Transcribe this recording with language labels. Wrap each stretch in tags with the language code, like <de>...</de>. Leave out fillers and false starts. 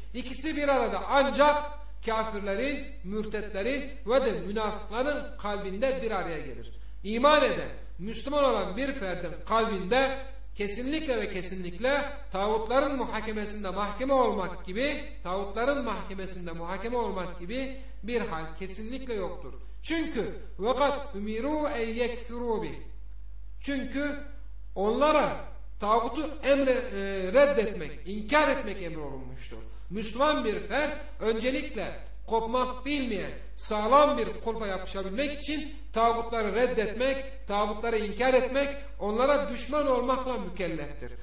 <tr>İkisi bir arada ancak kafirlerin, mürtetlerin ve de münafıkların kalbinde bir araya gelir. İman eden, Müslüman olan bir ferdin kalbinde kesinlikle ve kesinlikle tağutların muhakemesinde mahkeme olmak gibi, tağutların mahkemesinde muhakeme olmak gibi bir hal kesinlikle yoktur. Çünkü</tr> <ar>وَقَدْ اُمِرُوا اَيْ يَكْفِرُوا بِهِ.</ar> <tr>Çünkü onlara tağutu reddetmek, inkar etmek emrolunmuştur. Müslüman bir fert öncelikle kopmak bilmeyen sağlam bir kulpa yapışabilmek için tağutları reddetmek, tağutları inkar etmek, onlara düşman olmakla mükelleftir.</tr>